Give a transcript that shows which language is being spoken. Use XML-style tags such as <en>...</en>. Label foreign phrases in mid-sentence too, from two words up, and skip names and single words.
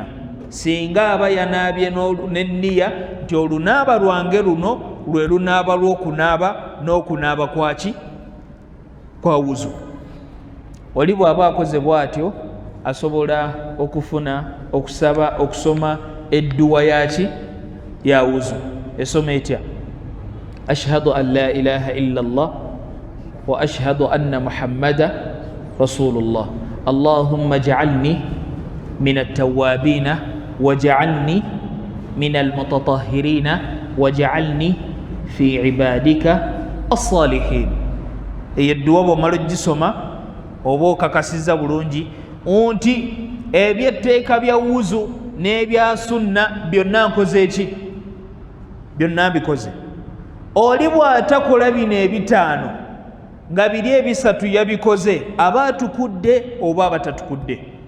<lg>Singa aba yanaabye n'enniya nti olunaaba lwange luno lwe lunaaba lw'okunaaba n'okunaaba kwaki? Kwa wuzu. Oli bw'aba akoze bw'atyo asobola okufuna okusaba okusoma edduwa yaki? Ya wuzu. Esoma etya?</lg> <ar>أشهد أن لا إله إلا الله وأشهد أن محمدا رسول الله. اللهم اجعلني من التوابين واجعلني من المتطهرين واجعلني في عبادك الصالحين.</ar> <lg>Eyo edduwa bw'omala ogisoma oba okakasiza bulungi nti eby'etteeka bya wuzu n'ebya sunna byonna nkoze eki? Byonna mbikoze. Oli bw'atakola bino ebitaano nga biri ebisatu yabikoze, aba atukudde oba aba tatukudde?</lg>